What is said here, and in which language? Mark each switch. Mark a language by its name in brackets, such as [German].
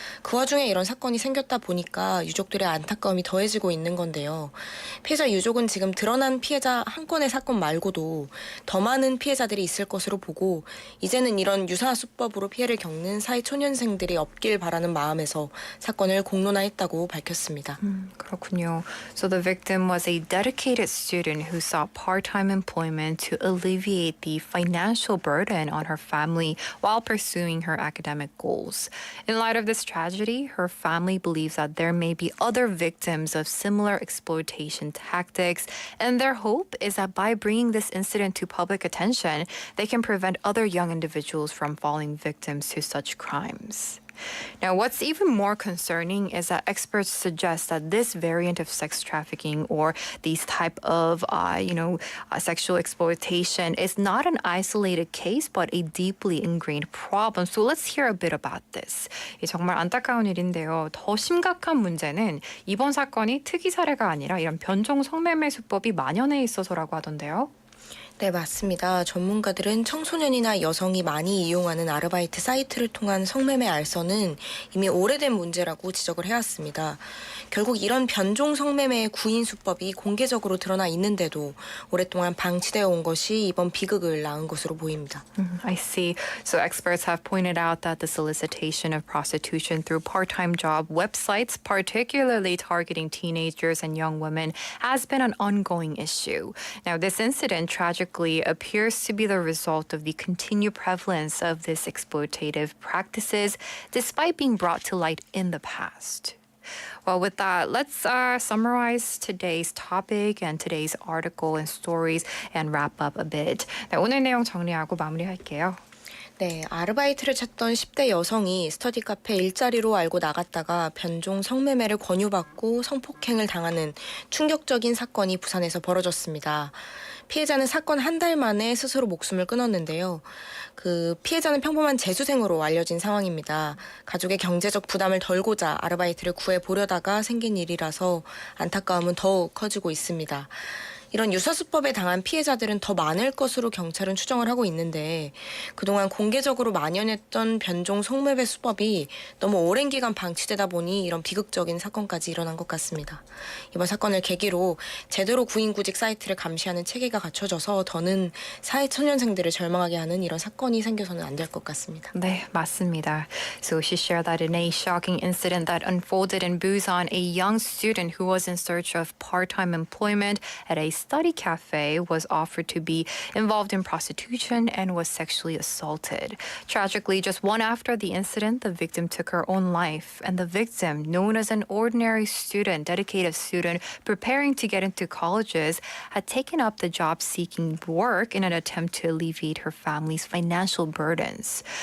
[Korean] 그 와중에 이런 사건이 생겼다 보니까 유족들의 안타까움이 더해지고 있는 건데요. 피해자 유족은 지금 드러난 피해자 한 건의 사건 말고도 더 많은 피해자들이 있을 것으로 보고 이제는 이런 유사 수법으로 피해를 겪는 사회초년생들이 없길 바라는 마음에서 사건을 공론화했다고 밝혔습니다. 그렇군요. [English] So the victim was a dedicated student who sought part-time employment to alleviate the financial burden on her family while pursuing her academic goals. In light of this tragedy, her family believes that there may be other victims of similar exploitation tactics, and their hope is that by bringing this incident to public attention, they can prevent other young individuals from falling victims to such crimes. Now, what's even more concerning is that experts suggest that this variant of sex trafficking or these type of, sexual exploitation is not an isolated case, but a deeply ingrained problem. So let's hear a bit about this. [Korean] 정말 안타까운 일인데요. 더 심각한 문제는 이번 사건이 특이 사례가 아니라 이런 변종 성매매 수법이 만연해 있어서라고 하던데요. 네, 맞습니다. 전문가들은 청소년이나 여성이 많이 이용하는 아르바이트 사이트를 통한 성매매 알선은 이미 오래된 문제라고 지적을 해왔습니다. 결국 이런 변종 성매매의 구인 수법이 공개적으로 드러나 있는데도 오랫동안 방치되어 온 것이 이번 비극을 낳은 것으로 보입니다. [English] I see. So experts have pointed out that the solicitation of prostitution through part-time job websites, particularly targeting teenagers and young women, has been an ongoing issue. Now, this incident tragically appears to be the result of the continued prevalence of these exploitative practices, despite being brought to light in the past. Well, with that, let's summarize today's topic and today's article and stories and wrap up a bit. [Korean] 네, 오늘 내용 정리하고 마무리할게요. 네, 아르바이트를 찾던 10대 여성이 스터디 카페 일자리로 알고 나갔다가 변종 성매매를 권유받고 성폭행을 당하는 충격적인 사건이 부산에서 벌어졌습니다. 피해자는 사건 한 달 만에 스스로 목숨을 끊었는데요. 그 피해자는 평범한 재수생으로 알려진 상황입니다. 가족의 경제적 부담을 덜고자 아르바이트를 구해보려다가 생긴 일이라서 안타까움은 더욱 커지고 있습니다. 이런 유사수법에 당한 피해자들은 더 많을 것으로 경찰은 추정을 하고 있는데 그동안 공개적으로 만연했던 변종 성매매 수법이 너무 오랜 기간 방치되다 보니 이런 비극적인 사건까지 일어난 것 같습니다. 이번 사건을 계기로 제대로 구인구직 사이트를 감시하는 체계가 갖춰져서 더는 사회초년생들을 절망하게 하는 이런 사건이 생겨서는 안 될 것 같습니다. 네, 맞습니다. [English] So she shared that in a shocking incident that unfolded in Busan, a young student who was in search of part-time employment at a study cafe was offered to be involved in prostitution and was sexually assaulted. Tragically, just one after the incident, the victim took her own life, and the victim, known as an ordinary student, dedicated student preparing to get into colleges, had taken up the job-seeking work in an attempt to alleviate her family's financial burdens.